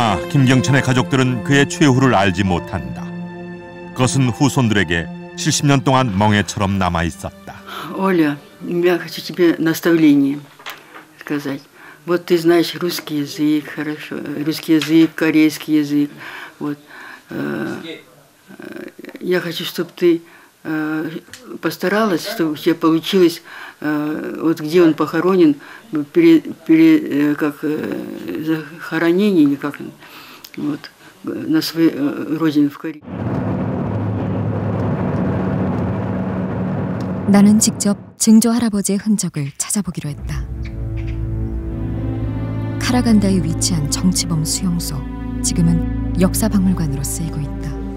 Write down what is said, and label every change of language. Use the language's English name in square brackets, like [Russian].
[Korean] 김경천의 가족들은 그의 최후를 알지 못한다. 그것은 후손들에게 70년 동안 멍해처럼 남아 있었다. [Russian] Оля, я хочу тебе наставление сказать. Вот ты знаешь русский язык, хорошо, русский язык, корейский язык. Вот. Я хочу, чтобы ты постаралась, чтобы у тебя получилось, вот где он похоронен, как захоронение или как, вот, на своей родине в Корее. [Korean] 나는 직접 증조 할아버지의 흔적을 찾아보기로 했다. 카라간다에 위치한 정치범 수용소, 지금은 역사박물관으로 쓰이고 있다.